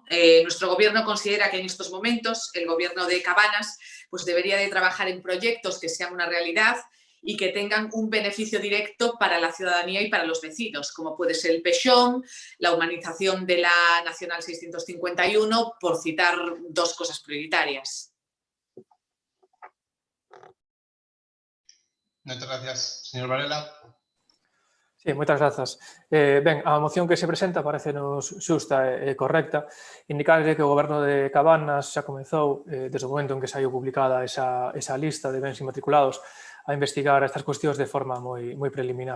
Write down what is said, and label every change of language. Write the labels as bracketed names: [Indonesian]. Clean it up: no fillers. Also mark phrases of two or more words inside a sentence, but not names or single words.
[Spanish] Nuestro gobierno considera que en estos momentos el gobierno de Cabanas pues debería de trabajar en proyectos que sean una realidad y que tengan un beneficio directo para la ciudadanía y para los vecinos, como puede ser el Pexón, la humanización de la Nacional 651, por citar dos cosas prioritarias. [Galician] Moitas gracias, señor Varela. Sí, moitas grazas. Ben, a moción que se presenta parece-nos xusta e correcta. Indicarle que o Goberno de Cabanas xa comezou, desde o momento en que saiu publicada esa lista de bens inmatriculados, a investigar estas cuestións de forma moi preliminar.